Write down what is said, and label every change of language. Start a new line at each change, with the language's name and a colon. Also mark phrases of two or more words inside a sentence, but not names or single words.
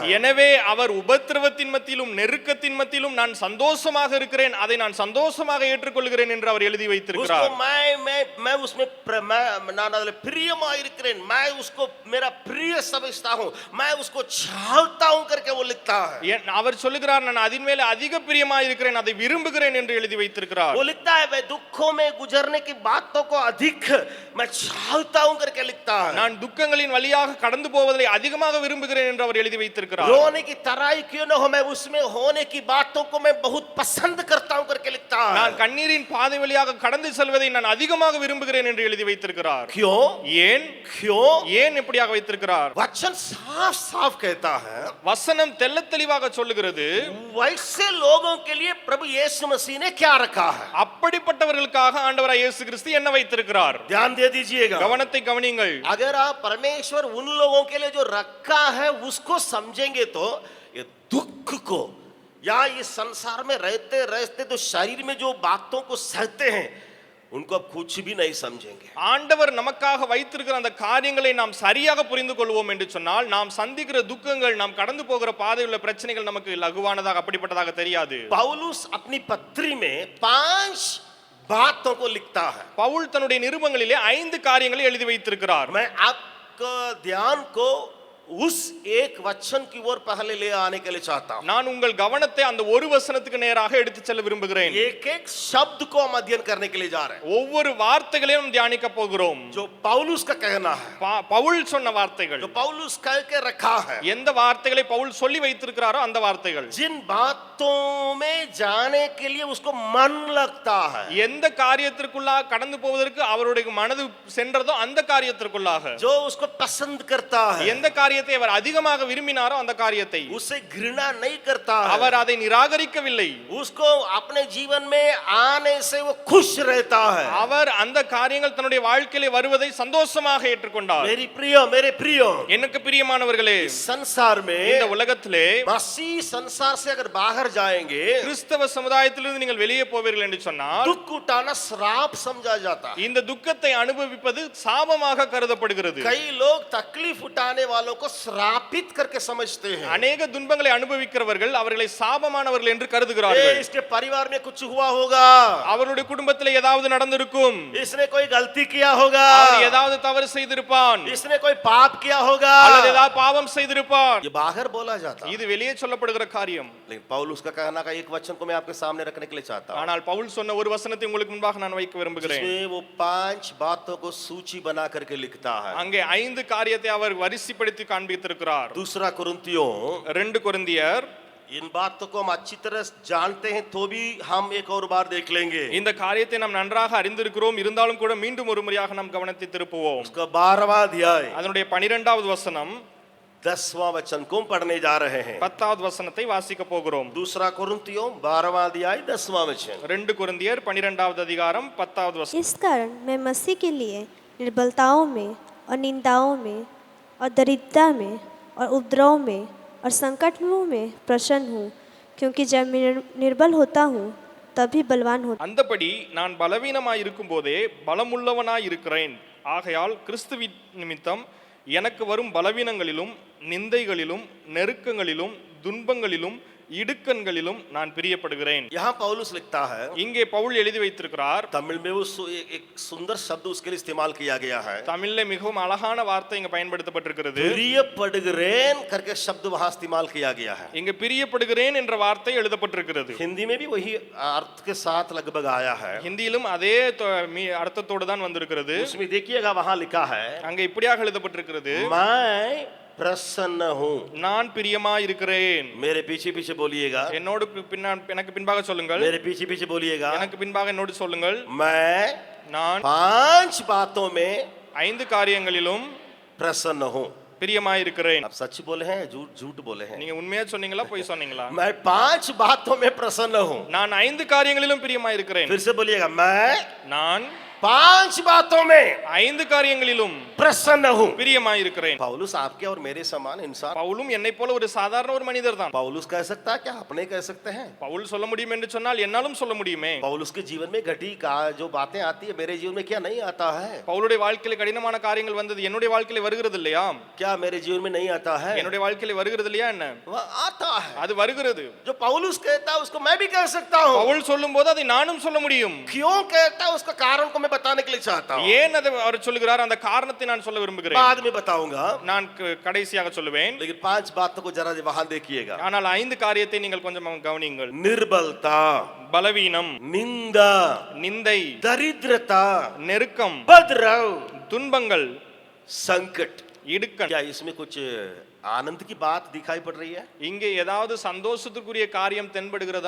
Tamil: எனவே அவர் உபத்திரவத்தின் மத்தியிலும் நெருக்கத்தின் மத்தியிலும் நான் சந்தோஷமாக இருக்கிறேன், அதை நான் சந்தோஷமாக ஏற்றுக்கொள்கிறேன் என்று அவர் எழுதி வைத்திருக்கிறார்.
Hindi: उसको मैं उसमें प्रियமாயிருக்கிறேன், मैं उसको मेरा प्रिय समझता हूं, मैं उसको चाहता हूं करके वो लिखता है।
Tamil: அவர் சொல்லுகிறார் நான் அதின் மேல அதிக பிரியமாக இருக்கிறேன், அதை விரும்புகிறேன் என்று எழுதி வைத்திருக்கிறார்.
Hindi: वो लिखता है मैं दुखों में गुजरने की बातों को अधिक मैं चाहता हूं करके लिखता है।
Tamil: நான் துக்கங்களின் வழியாக கடந்து போவதை அதிகமாக விரும்புகிறேன் என்று அவர் எழுதி வைத்திருக்கிறார்.
Hindi: रोने की तराई क्यों न हो, मैं उसमें होने की बातों को मैं बहुत पसंद करता हूं करके लिखता है।
Tamil: நான் கண்ணீரின் பாதை வழியாக கடந்து செல்வதை நான் அதிகமாக விரும்புகிறேன் என்று எழுதி வைத்திருக்கிறார்.
Hindi: क्यों
Tamil: ஏன்
Hindi: क्यों
Tamil: ஏன் இப்படியாக வைத்திருக்கிறார்?
Hindi: वचन साफ साफ कहता है,
Tamil: வசனம் தெள்ளத் தெளிவாக சொல்லுகிறது,
Hindi: वैसे लोगों के लिए प्रभु यीशु मसीह ने क्या रखा है।
Tamil: அப்படிப்பட்டவர்களுக்காக ஆண்டவராய் இயேசு கிறிஸ்து என்ன வைத்திருக்கிறார்?
Hindi: ध्यान दे दीजिएगा,
Tamil: கவனத்தை கவனியுங்கள்.
Hindi: अगर आप परमेश्वर उन लोगों के लिए जो रखा है उसको समझेंगे तो ये दुख को या इस संसार में रहते रहते तो शरीर में जो बातों को सहते हैं उनको आप कुछ भी नहीं समझेंगे।
Tamil: ஆண்டவர் நமக்காக வைத்திருக்கிற அந்த காரியங்களை நாம் சரியாக புரிந்து கொள்வோம் என்று சொன்னால் நாம் சந்திக்கிற துக்கங்கள், நாம் கடந்து போகிற பாதையில் உள்ள பிரச்சனைகள் நமக்கு லகுவானதாக அப்படிப்பட்டதாக தெரியாது.
Hindi: पौलुस अपनी पत्री में 5 बातों को लिखता है।
Tamil: பவுல் தன்னுடைய நிருபங்களிலே 5 காரியங்களை எழுதி வைத்திருக்கிறார்.
Hindi: मैं आपका ध्यान को उस एक वचन की ओर पहले ले आने के लिए चाहता हूं।
Tamil: நான் உங்கள் கவனத்தை அந்த ஒரு வசனத்துக்கு நேராக எடுத்துச் செல்ல விரும்புகிறேன்.
Hindi: एक एक शब्द को हम अध्ययन करने के लिए जा रहे हैं,
Tamil: ஒவ்வொரு வார்த்தைகளையும் தியானிக்க போகிறோம்.
Hindi: जो पौलुस का कहना है,
Tamil: பவுல் சொன்ன வார்த்தைகள்,
Hindi: जो पौलुस कह के रखा है,
Tamil: எந்த வார்த்தைகளை பவுல் சொல்லி வைத்திருக்கிறாரோ அந்த வார்த்தைகள்,
Hindi: जिन बातों में जाने के लिए उसको मन लगता है,
Tamil: எந்த காரியத்திற்குள்ளாக கடந்து போவதற்கு அவருடைய மனது சென்றதோ அந்த காரியத்திற்குள்ளாக,
Hindi: जो उसको पसंद करता है,
Tamil: எந்த காரியத்தை அவர் அதிகமாக விரும்பினாரோ அந்த காரியத்தை,
Hindi: उसे घृणा नहीं करता है,
Tamil: அவர் அதை நிராகரிக்கவில்லை,
Hindi: उसको अपने जीवन में आने से वो खुश रहता है।
Tamil: அவர் அந்த காரியங்கள் தன்னுடைய வாழ்க்கையிலே வருவதை சந்தோஷமாக ஏற்றுக்கொண்டார்.
Hindi: मेरे प्रियो
Tamil: எனக்கு பிரியமானவர்களே,
Hindi: संसार
Tamil: இந்த
Hindi: में
Tamil: உலகத்திலே
Hindi: मसीह संसार से अगर बाहर जाएंगे,
Tamil: கிறிஸ்தவ சமுதாயத்திலிருந்து நீங்கள் வெளியே போவீர்கள் என்று சொன்னால்
Hindi: दुख उठाना श्राप समझा जाता है।
Tamil: இந்த துக்கத்தை அனுபவிப்பது சாபமாக கருதப்படுகிறது.
Hindi: कई लोग तकलीफ उठाने वालों को श्रापित करके समझते हैं।
Tamil: அநேக துன்பங்களை அனுபவிக்கிறவர்கள் அவர்களை சாபமானவர்கள் என்று ए, கருதுகிறார்கள்.
Hindi: इसके परिवार में कुछ हुआ होगा,
Tamil: அவருடைய குடும்பத்தில் ஏதாவது நடந்திருக்கும்,
Hindi: इसने कोई गलती किया होगा,
Tamil: அவர் ஏதாவது தவறு செய்திருப்பான்,
Hindi: इसने कोई पाप किया होगा,
Tamil: அல்லது ஏதாவது பாவம் செய்திருப்பான்.
Hindi: ये बाहर बोला जाता है।
Tamil: இது வெளியே சொல்லப்படுகிற காரியம்.
Hindi: लेकिन पौलुस का कहना का एक वचन को मैं आपके सामने रखने के लिए चाहता हूं,
Tamil: ஆனால் பவுல் சொன்ன ஒரு வசனத்தை உங்களுக்கு முன்பாக நான் வைக்க விரும்புகிறேன்.
Hindi: जिसमें वो 5 बातों को सूची बना करके लिखता है।
Tamil: அங்கே 5 காரியத்தை அவர் வரிசைப்படுத்தி காண்பித்திருக்கிறார்.
Hindi: दूसरा कुरिन्थियों,
Tamil: 2 கொரிந்தியர்,
Hindi: इन बातों को हम अच्छी तरह जानते हैं तो भी हम एक और बार देख लेंगे।
Tamil: இந்த காரியத்தை நாம் நன்றாக அறிந்திருக்கிறோம், இருந்தாலும் கூட மீண்டும் ஒரு முறையாக நாம் கவனத்தை திருப்புவோம்.
Hindi: उसका 12वां अध्याय
Tamil: அதனுடைய 12வது வசனம்,
Hindi: 10वां वचन को पढ़ने जा रहे हैं।
Tamil: 10வது வசனத்தை வாசிக்க போகிறோம்.
Hindi: दूसरा कुरिन्थियों 12वां अध्याय 10वां वचन।
Tamil: 2 கொரிந்தியர் 12வது அதிகாரம் 10வது வசனம்.
Hindi: इस कारण मैं मसीह के लिए निर्बलताओं में और निंदाओं में और दरिद्रता में और उपद्रव में और संकटों में प्रसन्न हूँ, क्योंकि जब मैं निर्बल होता हूँ तभी बलवान होता।
Tamil: அந்தபடி நான் பலவீனமாய் இருக்கும் போதே பலமுள்ளவனாய் இருக்கிறேன். ஆகையால் கிறிஸ்துவின் நிமித்தம் எனக்கு வரும் பலவீனங்களிலும் நிந்தைகளிலும் நெருக்கங்களிலும் துன்பங்களிலும் இடுக்கண்களிலும் நான் பிரியப்படுகிறேன்.
Hindi: यहाँ पौलुस लिखता है,
Tamil: இங்கே பவுல் எழுதி வைத்திருக்கிறார்.
Hindi: तमिल में वो एक सुंदर शब्द उसके लिए इस्तेमाल किया गया है.
Tamil: தமிழ்ல மிகவும் அழகான வார்த்தை இங்க பயன்படுத்தப்பட்டிருக்கிறது.
Hindi: प्रियப்படுகிறேன் करके शब्द वहां इस्तेमाल किया गया है.
Tamil: இங்க பிரியப்படுகிறேன் என்ற வார்த்தை எழுதப்பட்டிருக்கிறது.
Hindi: हिंदी में भी वही अर्थ के साथ लगभग आया है.
Tamil: ஹிந்தியிலும் அதே அர்த்தத்தோடு தான் வந்திருக்கிறது.
Hindi: उसमें देखिएगा वहां लिखा है,
Tamil: அங்க இப்படியாக எழுதப்பட்டிருக்கிறது,
Hindi: मैं प्रसन्न हूं.
Tamil: நான் பிரியமா இருக்கிறேன்.
Hindi: मेरे पीछे पीछे बोलिएगा,
Tamil: என்னோடு எனக்கு பின்பாக சொல்லுங்கள்.
Hindi: मेरे पीछे पीछे बोलिएगा,
Tamil: எனக்கு பின்பாக என்னோடு சொல்லுங்கள்.
Hindi: मैं
Tamil: நான்
Hindi: 5 बातों में
Tamil: 5 காரியங்களிலும்
Hindi: प्रसन्न हूं.
Tamil: பிரியமா இருக்கிறேன்.
Hindi: आप सच बोले हैं, झूठ झूठ बोले हैं?
Tamil: நீங்க உண்மையா சொன்னீங்களா பொய் சொன்னீங்களா?
Hindi: मैं 5 बातों में प्रसन्न हूं.
Tamil: நான் 5 காரியங்களிலும் பிரியமா இருக்கிறேன்.
Hindi: फिर से बोलिएगा, मैं
Tamil: நான்
Hindi: 5 बातों में
Tamil: 5 காரியங்களிலும்
Hindi: प्रसन्न हूं.
Tamil: பிரியமா இருக்கிறேன்.
Hindi: पौलुस आपके और मेरे समान इंसान.
Tamil: பவுலும் என்னை போல ஒரு சாதாரண ஒரு மனிதர் தான்.
Hindi: पौलुस कह सकता है क्या? अपने कह सकते हैं?
Tamil: பவுல் சொல்ல முடியும் என்று சொன்னால் என்னாலும் சொல்ல முடியுமே.
Hindi: पौलुस के जीवन में घटी का जो बातें आती है, मेरे जीवन में क्या नहीं आता है?
Tamil: பவுலுடைய வாழ்க்கையில கடினமான காரியங்கள் வந்தது என்னுடைய வாழ்க்கையில வருகிறது இல்லையா?
Hindi: क्या मेरे जीवन में नहीं आता है?
Tamil: என்னுடைய வாழ்க்கையில வருகிறது இல்லையா என்ன?
Hindi: वह आता है.
Tamil: அது வருகிறது.
Hindi: जो पौलुस कहता है उसको मैं भी कह सकता हूं.
Tamil: பவுல் சொல்லும்போது அதை நானும் சொல்ல முடியும்.
Hindi: क्यों कहता है उसका कारण को मैं बताने के लिए चाहता हूं.
Tamil: ஏன் அதை அவர் சொல்லுகிறார் அந்த காரணத்தை நான் சொல்ல விரும்புகிறேன்.
Hindi: बाद में बताऊंगा,
Tamil: நான் கடைசியாக சொல்லுவேன்.
Hindi: लेकिन 5 बातों को जरा वहां देखिएगा.
Tamil: ஆனால் 5 காரியத்தை நீங்கள் கொஞ்சம் கவனியுங்கள்.
Hindi: निर्बलता,
Tamil: பலவீனம்,
Hindi: निंदा,
Tamil: நிந்தை,
Hindi: दरिद्रता,
Tamil: நெருக்கம்,
Hindi: उपद्रव,
Tamil: துன்பங்கள்,
Hindi: संकट.
Tamil: இடுக்கண்.
Hindi: क्या इसमें कुछ आनंद की बात दिखाई पड़ रही है?
Tamil: இங்கே ஏதாவது சந்தோஷத்துக்குரிய காரியம் தென்படுகிறதா?